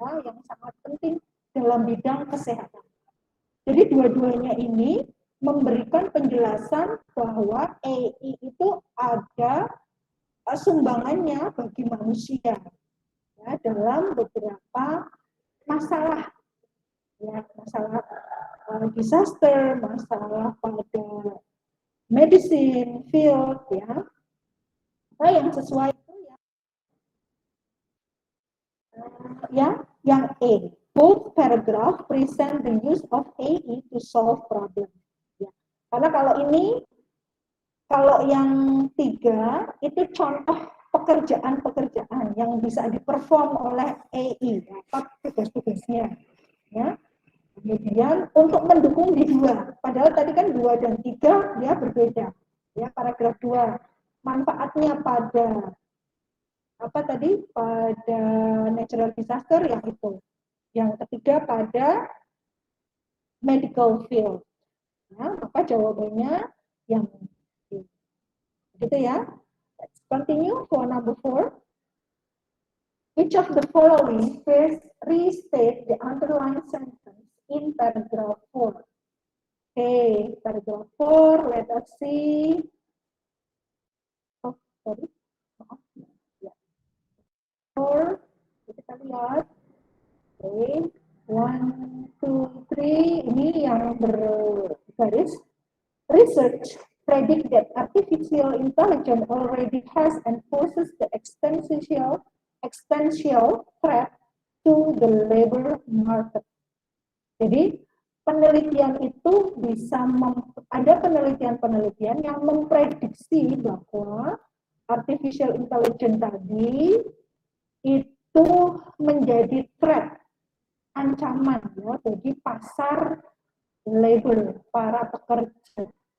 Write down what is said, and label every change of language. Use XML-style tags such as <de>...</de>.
<id>ya, yang sangat penting dalam bidang kesehatan. Jadi dua-duanya ini memberikan penjelasan bahwa AI itu ada sumbangannya bagi manusia ya, dalam beberapa masalah ya, masalah disaster, masalah pada medicine field ya. Nah, yang sesuai itu ya yang A.</id> <en>Both paragraph present the use of AI to solve problem.</en> <id>Ya. Karena kalau yang 3 itu contoh pekerjaan-pekerjaan yang bisa diperform oleh AI, apa tugas-tugasnya. Ya. Kemudian untuk mendukung di 2, padahal tadi kan 2 dan 3 dia berbeda. Ya, paragraf 2 manfaatnya pada apa tadi, pada natural disaster yang itu. Yang ketiga pada medical field. Nah, maka jawabannya yang gitu ya.</id> <en>Let's continue for number 4. Which of the following first restate the underlying sentence in paragraph 4? Okay, paragraph 4, let us see. Oh, sorry.</en> <id>Ya. 4, kita lihat. Okay, 1, 2, 3, ini yang bergaris.</id> <en>Research predict that artificial intelligence already has and poses the existential threat to the labor market.</en> <id>Jadi penelitian itu bisa ada penelitian-penelitian yang memprediksi bahwa artificial intelligence tadi itu menjadi threat, ancaman ya bagi pasar labor, para pekerja.</id>